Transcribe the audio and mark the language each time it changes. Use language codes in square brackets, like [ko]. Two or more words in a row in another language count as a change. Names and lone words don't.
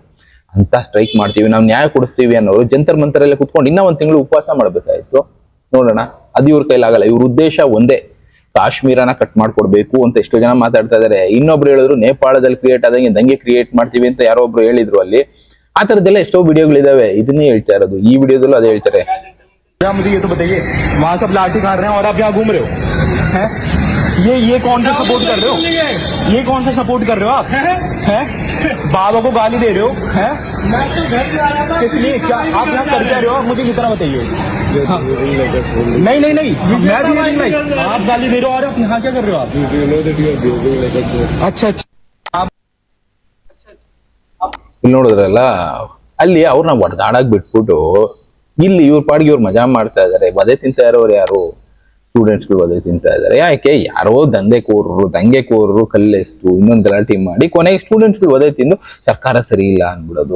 [kn] ಅಂತ ಸ್ಟ್ರೈಕ್ ಮಾಡ್ತೀವಿ, ನಾವು ನ್ಯಾಯ ಕೊಡಿಸ್ತೀವಿ ಅನ್ನೋರು ಜಂತರ್ ಮಂತರಲ್ಲೇ ಕುತ್ಕೊಂಡು ಇನ್ನ ಒಂದ್ ತಿಂಗಳು ಉಪವಾಸ ಮಾಡ್ಬೇಕಾಯ್ತು. ನೋಡೋಣ, ಅದು ಇವ್ರ ಕೈಲಾಗಲ್ಲ. ಇವ್ರ ಉದ್ದೇಶ ಒಂದೇ, ಕಾಶ್ಮೀರನ ಕಟ್ ಮಾಡ್ಕೊಡ್ಬೇಕು ಅಂತ ಎಷ್ಟೋ ಜನ ಮಾತಾಡ್ತಾ ಇದಾರೆ. ಇನ್ನೊಬ್ರು ಹೇಳಿದ್ರು ನೇಪಾಳದಲ್ಲಿ ಕ್ರಿಯೇಟ್ ಆದಂಗೆ ದಂಗೆ ಕ್ರಿಯೇಟ್ ಮಾಡ್ತೀವಿ ಅಂತ ಯಾರೋ ಒಬ್ರು ಹೇಳಿದ್ರು. ಅಲ್ಲಿ ಆ ತರದೆಲ್ಲ ಎಷ್ಟೋ ವಿಡಿಯೋಗಳಿದಾವೆ. ಇದನ್ನೇ ಹೇಳ್ತಾ ಇರೋದು, ಈ ವಿಡಿಯೋದಲ್ಲೂ ಅದೇ ಹೇಳ್ತಾರೆ. [hi] मुझे ये तो बताइए, वहां सब लाठी मार रहे हैं और आप यहाँ घूम रहे हो हैं? ये कौन सा सपोर्ट कर रहे हो? ये कौन सा सपोर्ट कर रहे हो आप? हैं? बाबा को गाली दे रहे हो? हैं? मैं तो घर जा रहा था। किस लिए? क्या आप यहाँ कर क्या रहे हो? आप मुझे कितना बताइए। हाँ। नहीं नहीं नहीं, मैं भी नहीं, आप गाली दे रहे हो और आप यहाँ क्या कर रहे हो? आप अच्छा अच्छा [kn] ಇಲ್ಲಿ ನೋಡಿದ್ರಲ್ಲ, ಅಲ್ಲಿ ಅವ್ರನ್ನ ಹೊಡೆದಾಡಕ್ ಬಿಟ್ಬಿಟ್ಟು ಇಲ್ಲಿ ಇವ್ರ ಪಾಡಿಗೆ ಇವ್ರು ಮಜಾ ಮಾಡ್ತಾ ಇದಾರೆ. ವಧೆ ತಿಂತಾ ಇರೋರು ಯಾರು? ಸ್ಟೂಡೆಂಟ್ಸ್ಗಳು ವಧೆ ತಿಂತಾ ಇದಾರೆ. ಯಾಕೆ? ಯಾರೋ ದಂಗೆಕೋರರು ಕಲ್ಲೆಸ್ತು ಇನ್ನೊಂದು ಗಲಾಟೆ ಮಾಡಿ ಕೊನೆಗೆ ಸ್ಟೂಡೆಂಟ್ಸ್ಗಳು ವಧೆ ತಿಂದು ಸರ್ಕಾರ ಸರಿ ಇಲ್ಲ ಅನ್ಬಿಡೋದು.